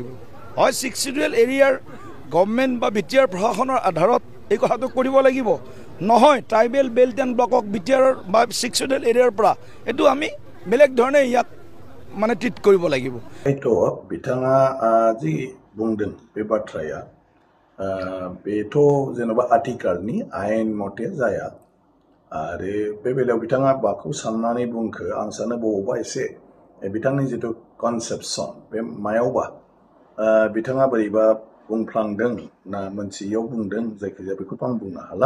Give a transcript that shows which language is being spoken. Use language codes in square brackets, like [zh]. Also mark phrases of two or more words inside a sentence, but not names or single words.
[as] হয় 6 [en] schedule area government [as] বা বিটিআৰ প্ৰশাসনৰ আধাৰত এই কথাটো কৰিব লাগিব, নহয় [en] tribal belt and block [as] বিটিআৰৰ বা 6 [en] schedule area [as] পৰা এইটো আমি বেলেগ ধৰণে ইয়াক মানে ট্ৰিট কৰিব লাগিব। [brx] এইটো বিथাङা যি বুंदों बे बाथ्राया बेथ' जेनेबा आथिखालनि आयेन मथे जाया आरो बे बेलायाव बिथाङा माखौ साननानै बुंखो आं सानो बबावबा एसे बिथांनि जिथु कनसेप्सन बे मायावबा बिथाङा बोरैबा बुंफ्लांदों ना मोनसेयाव बुंदों, जायखिजाया बेखौथ' आं बुंनो हाला।